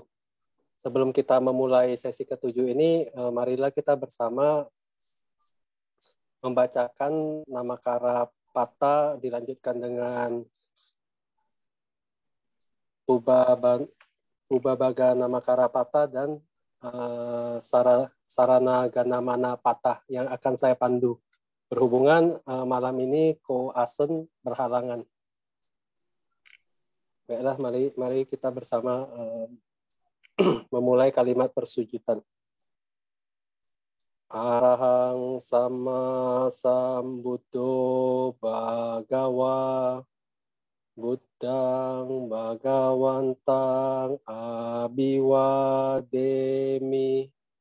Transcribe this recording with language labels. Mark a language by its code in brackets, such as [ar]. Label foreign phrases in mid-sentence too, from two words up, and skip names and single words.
[id] Sebelum kita memulai sesi ke-7 ini, marilah kita bersama membacakan nama kara pata dilanjutkan dengan Ubabaga nama Karapata dan Sarana Ganamana Patah yang akan saya pandu. Berhubungan malam ini Ko Asen berhalangan. Baiklah, mari kita bersama memulai kalimat persujudan. [pi] Arahang sama sambuddho bhagawa Buddhang Bhagawantang Abhiwademi